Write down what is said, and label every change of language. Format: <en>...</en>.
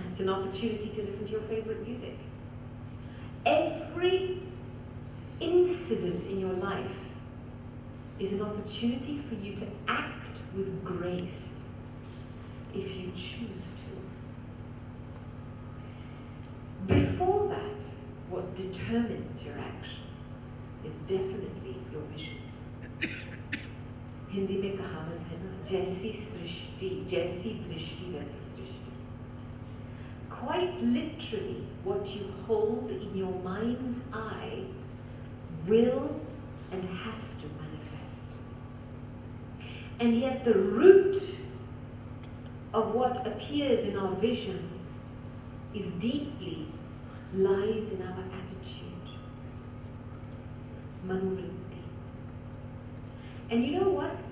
<en>It's an opportunity to listen to your favorite music. Every incident in your life is an opportunity for you to act with grace if you choose to. Before that, what determines your action is definitely your vision.</en> <hi>Hindi में कहावत है ना, जैसी दृष्टि वैसी सृष्टि.</hi> <en>Quite literally, what you hold in your mind's eye will and has to manifest. And yet the root of what appears in our vision is deeply lies in our attitude. Manuvritti. And you know what?</en>